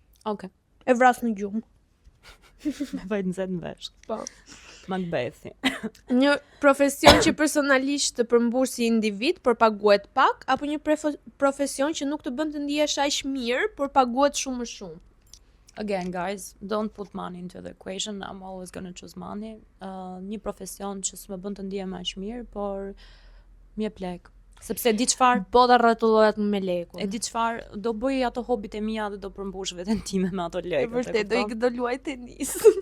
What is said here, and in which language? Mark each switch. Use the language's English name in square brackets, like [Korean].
[Albanian] Okej. E vras në gjumë. Me vajt nxehtë në vesh. Po. Macbethi. Një profesion që personalisht të përmbush si individ, por paguhet pak, apo një profesion që nuk të bën të ndihesh aq mirë, por paguhet shumë më shumë. [English] Again, guys, don't put money into the equation. I'm always gonna choose money. [Albanian] Një profesion që s'më bën të ndihem aq mirë, por më jep lek. Sepse di çfarë, Bota rrotullohet me lekun. e di çfarë, do bëj ato hobit e mia dhe do përmbush veten time me ato E lekë. vërtet, do luaj tenis.